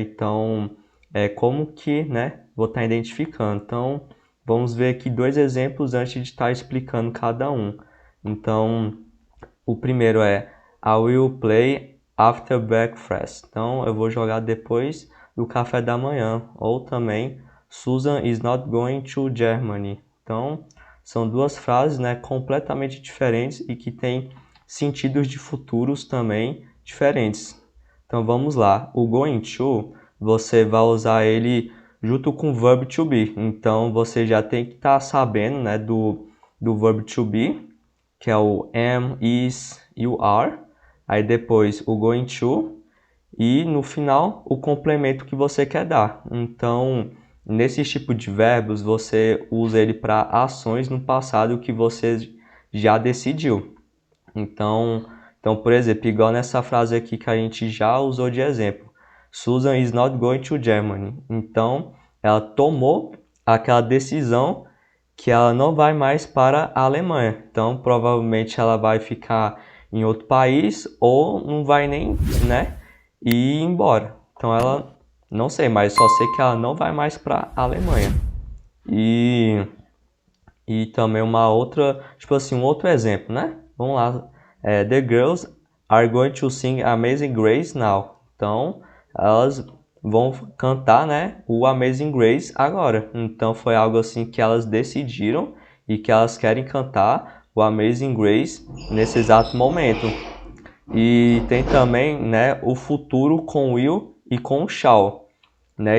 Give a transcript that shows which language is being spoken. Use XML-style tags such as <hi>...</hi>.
<pt>Então, como que, né? Vou estar identificando. Então, vamos ver aqui dois exemplos antes de estar explicando cada um. Então, o primeiro é</pt> <en>I will play after breakfast.</en> <pt>Então, eu vou jogar depois do café da manhã. Ou também,</pt> <en>Susan is not going to Germany.</en> <pt>Então, são duas frases, né, completamente diferentes e que têm sentidos de futuros também diferentes. Então, vamos lá. O going to, você vai usar ele junto com o verb to be. Então, você já tem que estar sabendo, né, do verb to be, que é o am, is, you are. Aí depois o going to e no final o complemento que você quer dar. Então, nesse tipo de verbos, você usa ele para ações no passado que você já decidiu. Então, por exemplo, igual nessa frase aqui que a gente já usou de exemplo.</pt> <en>Susan is not going to Germany.</en> <pt>Então, ela tomou aquela decisão que ela não vai mais para a Alemanha. Então, provavelmente ela vai ficar em outro país ou não vai nem, né, ir embora. Então, ela, não sei, mas só sei que ela não vai mais para a Alemanha. E também uma outra, tipo assim, um outro exemplo, né? Vamos lá.</pt> <en>The girls are going to sing Amazing Grace now.</en> <pt>Então, elas vão cantar, né, o Amazing Grace agora. Então, foi algo assim que elas decidiram e que elas querem cantar o Amazing Grace nesse exato momento. E tem também, né, o futuro com will e com shall, né?</pt>